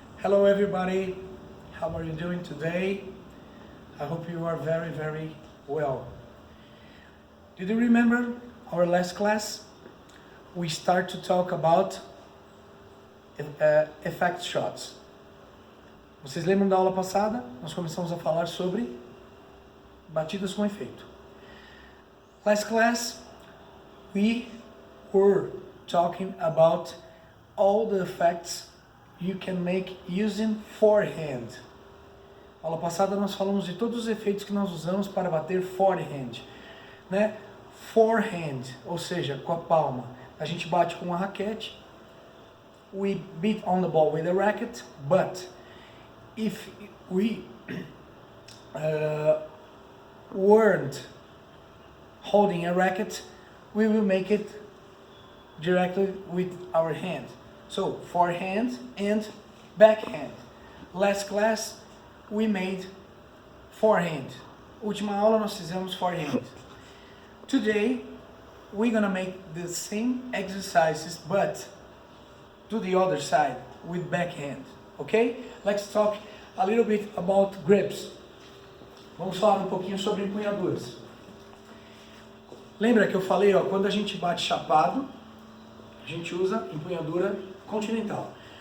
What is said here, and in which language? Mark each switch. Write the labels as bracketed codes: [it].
[en] Hello everybody, how are you doing today? I hope you are very, very well. Did you remember our last class? We start to talk about effect shots. [pt] Vocês lembram da aula passada? Nós começamos a falar sobre batidas com efeito. [en] Last class, we were talking about all the effects you can make using forehand. [pt] Na aula passada nós falamos de todos os efeitos que nós usamos para bater forehand, né? Forehand, ou seja, com a palma. A gente bate com a raquete. [en] We beat on the ball with a racket, but if we weren't holding a racket, we will make it directly with our hand. So, forehand and backhand. Last class, we made forehand. [pt] Última aula nós fizemos forehand. [en] Today, we're gonna make the same exercises, but to the other side, with backhand. Okay? Let's talk a little bit about grips. [pt] Vamos falar um pouquinho sobre empunhaduras. Lembra que eu falei, ó, quando a gente bate chapado, a gente usa empunhadura continental.